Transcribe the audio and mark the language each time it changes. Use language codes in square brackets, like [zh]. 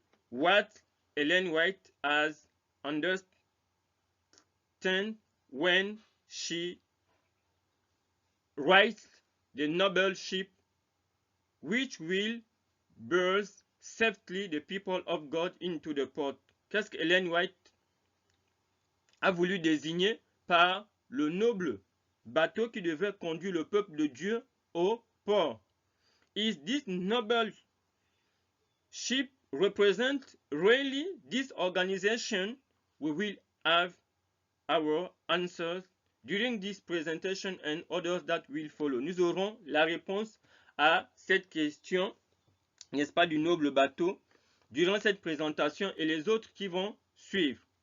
[en] What Ellen White has understood when she writes the noble ship which will bear safely the people of God into the port. [fr] Qu'est-ce que Ellen White a voulu désigner par le noble bateau qui devait conduire le peuple de Dieu au port? [en] Is this noble ship represent really this organization? We will have our answers during this presentation and others that will follow. [fr] Nous aurons la réponse à cette question, n'est-ce pas, du noble bateau durant cette présentation et les autres qui vont suivre.